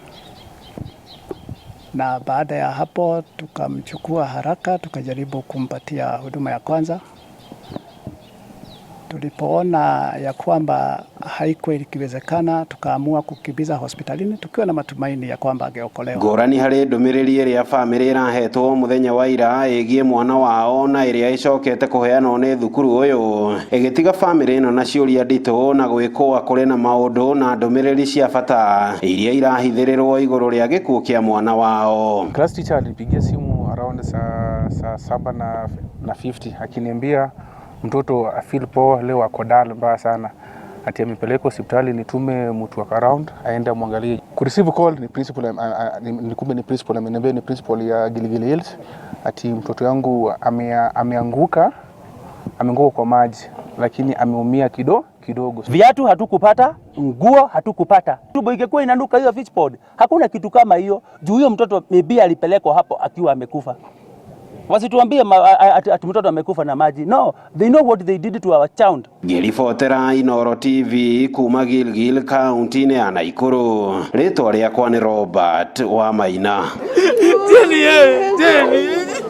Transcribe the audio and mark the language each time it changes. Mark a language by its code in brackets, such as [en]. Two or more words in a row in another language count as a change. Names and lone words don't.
[sw] Na baada ya hapo tukamchukua haraka tukajaribu kumpatia huduma ya kwanza. Tulipoona ya kwamba haikuwa ikiwezekana tukaamua kukimbiza hospitalini tukiwa na matumaini ya kwamba angeokolewa. [ki] Ngũrani harĩ ndũmĩrĩri ĩrĩa bamĩrĩ ĩrahetwo mũthenya wa ira ĩgiĩ mwana wao na ĩrĩa ĩcokete kũheanwo nĩ thukuru ũyũ ĩgĩtiga bamĩrĩ ĩno na ciũria nditũ na gwĩkũa kũrĩ na maũndũ na ndũmĩrĩri cia bata iria irahithĩrĩrwo igũrũ rĩa gĩkuũ kĩa mwana wao. [sw] Class teacher alipigia simu around saa 7:50 akiniambia mtoto afeel poa leo ako down mbaya sana. Ati amepelekwa hospitali nitume mtu wa around aende muangalie. Ku receive call ni principal ni principal ameniambia ni principal ya Gilgil Hills ati mtoto yangu ameanguka kwa maji lakini ameumia kidogo. Viatu hatukupata, nguo hatukupata. Tumbo ingekuwa inanuka hiyo fish pond. Hakuna kitu kama hiyo. Juu huyo mtoto maybe alipelekwa hapo akiwa amekufa. Wasituambie ati mtoto amekufa na maji. [en] No, they know what they did to our child. [ki] Ngĩribotera Inooro TV kuma Gilgil kaunti-inĩ ya Nakuru. Rĩtwa rĩakwa nĩ Robert Wamaina. Jenny.